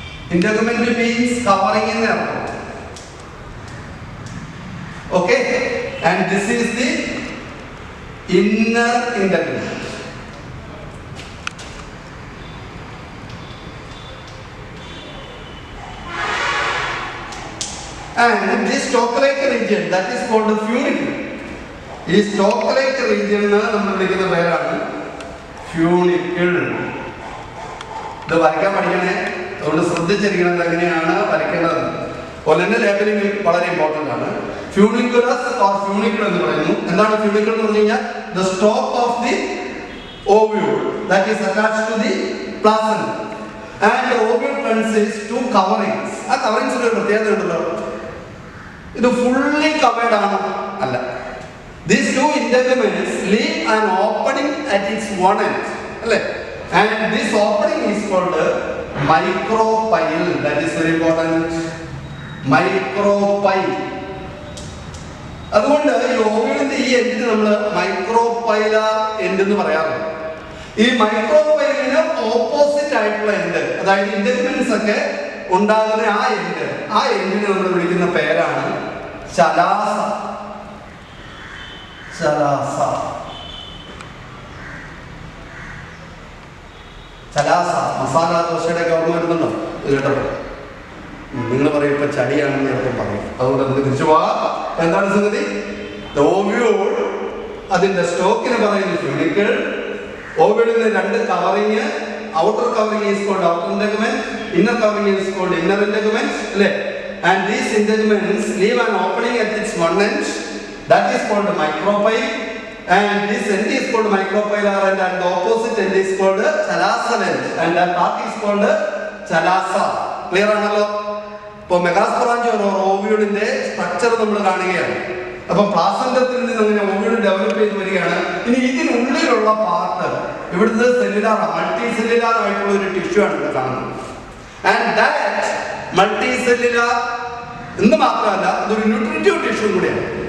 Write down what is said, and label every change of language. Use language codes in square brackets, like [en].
[en] Integument means covering in the okay, and this is the inner integument. And this stalk-like region, that is called the funicle. [ml] ഈ stalk-like region നമ്മൾ വിളിക്കുന്ന പേരാണ് funicle. ഇത് വരയ്ക്കാൻ പഠിക്കണേ, അതുകൊണ്ട് ശ്രദ്ധിച്ചിരിക്കുന്നത് എങ്ങനെയാണ് വരയ്ക്കേണ്ടത്. ഒലെന്റെ ലേബലിംഗ് വളരെ ഇമ്പോർട്ടന്റ് ആണ്. ഫ്യൂണിക്കുലസ് ഓർ ഫ്യൂണിക്കിൾ എന്ന് പറയുന്നു. എന്താണ് ഫ്യൂണിക്കിൾ എന്ന് പറഞ്ഞു കഴിഞ്ഞാൽ? [en] the stalk of the ovule that is attached to the placenta, and the ovule consists two coverings. [ml] ആ കവറിങ്സിന് ഒരു പ്രത്യേകത ഉണ്ടല്ലോ. ഇത് ഫുള്ളി കവേർഡ് ആണ് അല്ല. [en] These two integuments leave an opening at its one end, [ml] അല്ലേ? [en] And this opening is called micropyle. That is very important. Micropyle. [ml] അതുകൊണ്ട് ഈ ഓവ്യൂളിന്റെ ഈ എൻഡിന് നമ്മൾ മൈക്രോപൈലാർ എൻഡ് എന്ന് പറയാറുണ്ട്. ഈ മൈക്രോപൈലിന് ഓപ്പോസിറ്റ് ആയിട്ടുള്ള എൻഡ്, അതായത് ഇന്റഗ്യുമെന്റ്സ് ഒക്കെ ഉണ്ടാകുന്ന ആ എൻഡിനെ നമ്മൾ വിളിക്കുന്ന പേരാണ് ശലാസ. ശലാസ ശലാസ മസാല ദോശയുടെ ഓർമ്മ വരുന്നുണ്ടോ? കേട്ടപ്പോൾ നിങ്ങൾ പറയും ഇപ്പൊ ചടിയാണെന്ന് ചിലപ്പോൾ പറയും. അതുകൊണ്ട് നമുക്ക് തിരിച്ചു പോവാം. എന്താണ് സംഗതി? ഓവ്യൂൾ, അതിന്റെ സ്റ്റോക്കിന് പറയുന്നത് ഫ്യൂണിക്കിൾ. ഓവ്യൂളിന് രണ്ട് covering. [en] Outer covering is called outer integument, inner covering is called inner integument, and these integuments leave an opening at its one end, that is called micropyle, and this end is called micropylar end, and the opposite end is called chalasal end, and that part is called chalasa. [ml] Clear ആണല്ലോ? ഇപ്പോൾ മെഗാസ്പോറാഞ്ചിയം ഓവ്യൂളിന്റെ structure നമ്മൾ കാണുകയാണ്. അപ്പൊ പ്ലാസന്റത്തിൽ നിന്ന് അങ്ങനെ ovule develop ചെയ്ത് വരികയാണ്. ഇനി ഇതിനുള്ളിലുള്ള പാർട്ട് ഇവിടുത്തെ സെല്ലുലാർ മൾട്ടി സെല്ലുലാർ ആയിട്ടുള്ള ഒരു ടിഷ്യൂ ആണ് ഇവിടെ കാണുന്നത്. ആൻഡ് ദാറ്റ് മൾട്ടി സെല്ലുലാർ എന്ന് മാത്രമല്ല, ഇതൊരു ന്യൂട്രിറ്റീവ് ടിഷ്യൂ കൂടിയാണ്.